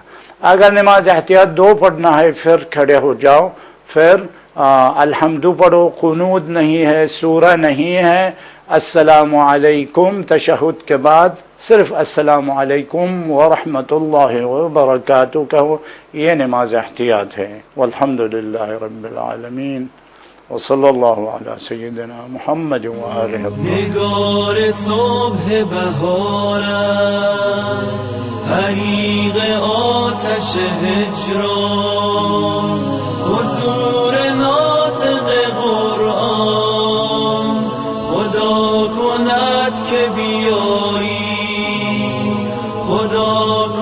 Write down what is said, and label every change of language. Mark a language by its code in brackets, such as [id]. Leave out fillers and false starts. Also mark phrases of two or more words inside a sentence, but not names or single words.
[ur] اگر نماز احتیاط 2 پڑھنا ہے پھر کھڑے ہو جاؤ، پھر الحمد پڑھو، قنوت نہیں ہے، سورہ نہیں ہے، [ar] السلام علیکم [ur] تشہد کے بعد صرف [ar] السلام علیکم ورحمۃ اللہ وبرکاتہ [ur] کہو، یہ نماز احتیاط ہے۔ [ar] والحمدللہ رب العالمین، وصلی اللہ علی سیدنا محمد وآلہ۔ [fa] نگار صبح بهارم، حریق آتش هجران، حضور ناطق قرآن، خدا کند که بیایی، خدا